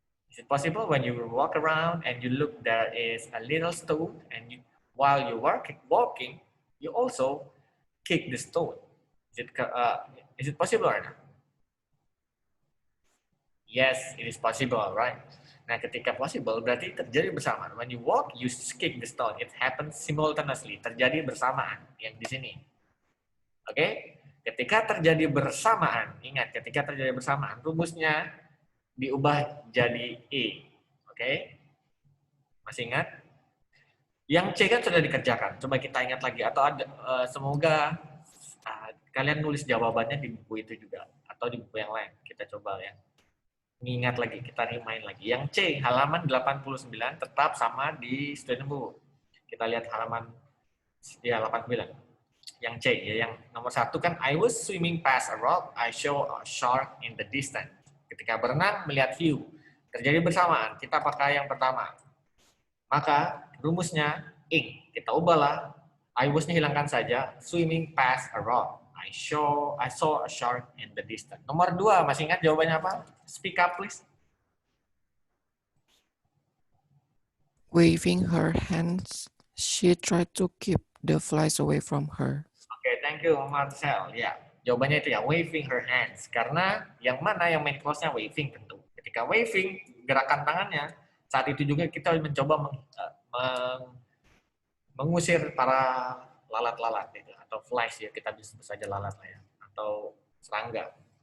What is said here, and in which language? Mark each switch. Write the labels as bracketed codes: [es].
[en] Is it possible when you walk around and you look, there is a little stone, and while you're walking, you also kick the stone? Is it possible or not? Yes, it is possible, right? [id] Nah, ketika possible berarti terjadi bersamaan. [en] When you walk, you kick the stone. It happens simultaneously. [id] Terjadi bersamaan yang di sini. Oke? Ketika terjadi bersamaan, ingat ketika terjadi bersamaan, rumusnya diubah jadi E. Oke? Masih ingat? Yang C kan sudah dikerjakan. Coba kita ingat lagi. Atau semoga kalian nulis jawabannya di buku itu juga. Atau di buku yang lain. Kita coba ya. Ingat lagi, kita remind lagi. Yang C, halaman 89 tetap sama di student book. Kita lihat halaman 89. Yang C, ya, yang nomor 1 kan, [en] I was swimming past a rock, I saw a shark in the distance. [id] Ketika berenang, melihat hiu. Terjadi bersamaan, kita pakai yang pertama. Maka, rumusnya, ing. Kita ubahlah, I was-nya hilangkan saja, [en] swimming past a rock. I saw a shark in the distance. [id] Nomor 2, masih ingat jawabannya apa? [en] Speak up, please. Waving her hands, she tried to keep the flies away from her. Okay, Thank you, Marcel. [id] Ya, jawabannya itu ya, [en] waving her hands. [id] Karena yang mana yang main clause-nya waving tentu. Ketika waving, gerakan tangannya, saat itu juga kita mencoba mengusir para lalat-lalat gitu, atau flies ya, kita bisa saja lalat lah ya, atau serangga.